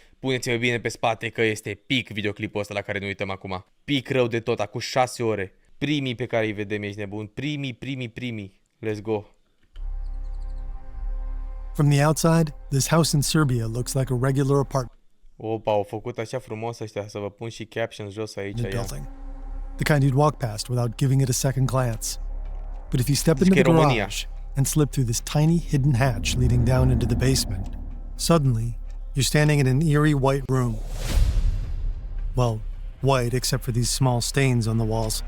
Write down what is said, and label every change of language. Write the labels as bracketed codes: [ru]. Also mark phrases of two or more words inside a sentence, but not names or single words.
[ro] Puneți-vă bine pe spate că este pic videoclipul ăsta la care ne uităm acum. Pic rău de tot, acum 6 ore. Primii pe care îi vedem, ești nebun. Primii. [en] Let's go. From the outside, this house in Serbia looks like a regular apartment. [ro] Opa, au făcut așa frumos ăștia, să vă pun și captions jos aici. [en] Building. The kind you'd walk past without giving it a second glance. But if you step into the garage and slip through this tiny hidden hatch leading down into the basement, suddenly you're standing in an eerie white room. Well, white except for these small stains on the walls.